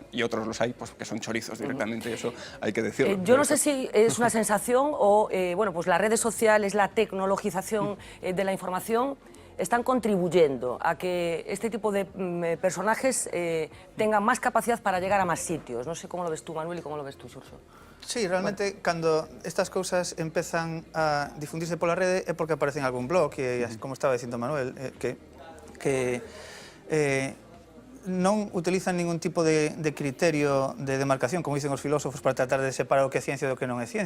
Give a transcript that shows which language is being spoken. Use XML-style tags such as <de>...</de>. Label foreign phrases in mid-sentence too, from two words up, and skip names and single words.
<es>Y otros los hay, pues que son chorizos directamente, eso hay que decirlo. Yo no sé si es una sensación o, bueno, pues las redes sociales, la tecnologización de la información están contribuyendo a que este tipo de personajes tengan más capacidad para llegar a más sitios. No sé cómo lo ves tú, Manuel, y cómo lo ves tú, Xurxo. Sí,</es> <gl>realmente, cando estas cousas empezan a difundirse pola rede é porque aparece en algún blog, e como estaba dicindo Manuel, que non utilizan ningún tipo de criterio de demarcación, como dicen os filósofos, para tratar de separar o que é ciencia do que non é ciencia.</gl>